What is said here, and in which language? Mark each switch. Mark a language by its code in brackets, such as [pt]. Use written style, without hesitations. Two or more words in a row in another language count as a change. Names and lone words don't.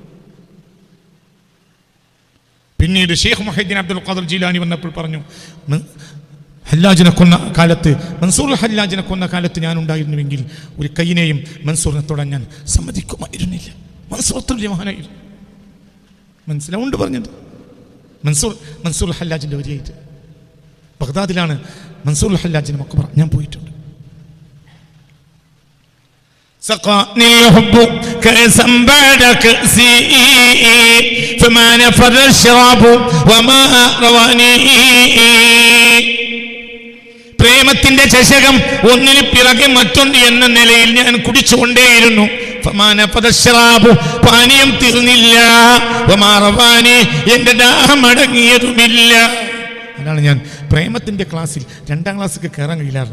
[ml] പിന്നീട് ഷെയ്ഖ് മുഹീദ്ദീൻ അബ്ദുൽ ഖാദിർ ജീലാനി വന്നപ്പോൾ പറഞ്ഞു, ഹല്ലാജിനെ കൊന്ന കാലത്ത്, മൻസൂർ ഹല്ലാജിനെ കൊന്ന കാലത്ത് ഞാൻ ഉണ്ടായിരുന്നുവെങ്കിൽ ഒരു കൈയിനെയും മൻസൂറിനെ തൊടാൻ ഞാൻ സമ്മതിക്കുമായിരുന്നില്ല. മൻസൂർ അത്ര മഹാനായിരുന്നു. മനസ്സിലാവുണ്ട് പറഞ്ഞത്? മൻസൂർ ഹല്ലാജിൻ്റെ വരിയായിട്ട് ബഗ്ദാദിലാണ് മൻസൂർ ഹല്ലാജിൻ്റെ മഖബറ. ഞാൻ പോയിട്ടുണ്ട്. [ar] سقاني الحب كأسا بعد كأسي فما نفذ الشراب وما رواني. [ml] പ്രേമത്തിന്റെ ചഷകം ഒന്നിന് പിറകെ മറ്റൊന്ന് എന്ന നിലയിൽ ഞാൻ കുടിച്ചുകൊണ്ടേയിരുന്നു. പാനീയം തീർന്നില്ല. എന്റെ ദാഹം അടങ്ങിയതുമില്ല. അതാണ് ഞാൻ പ്രേമത്തിന്റെ ക്ലാസ്സിൽ 2ാം ക്ലാസ്സിൽ കയറാൻ കഴിയില്ലാറ്.